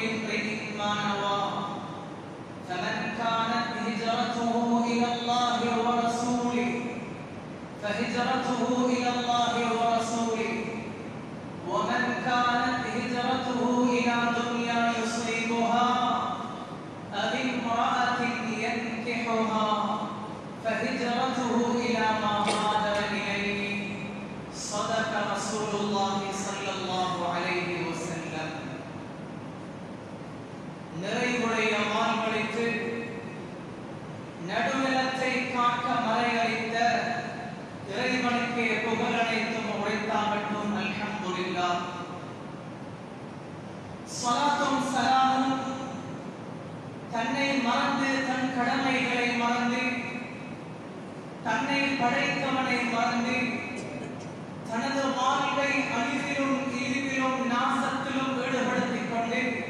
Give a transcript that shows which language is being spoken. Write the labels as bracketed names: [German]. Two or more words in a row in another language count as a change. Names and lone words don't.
[Arabic] امرئ ما نوى فمن كانت هجرته إلى الله ورسوله فهجرته إلى الله ورسوله ومن كانت هجرته إلى دنيا يصيبها أو امرأة ينكحها فهجرته إلى ما هاجر إليه صدق رسول الله صلى الله عليه وسلم [Tamil] நிறைவுடைய வாழ்வழித்து நடுநிலத்தை காக்க மறையளித்த இறைவனுக்கு புகழனைத்தும் உரைத்தாகட்டும் அல்ஹம்துலில்லாஹ் ஸலாத்தும் ஸலாமும் தன்னை மறந்து தன் கடமைகளை மறந்து தன்னை படைத்தவனை மறந்து தனது வாழ்வை அழிவிலும் இழிவிலும் நாசத்திலும் ஈடுபடுத்திக் கொண்டு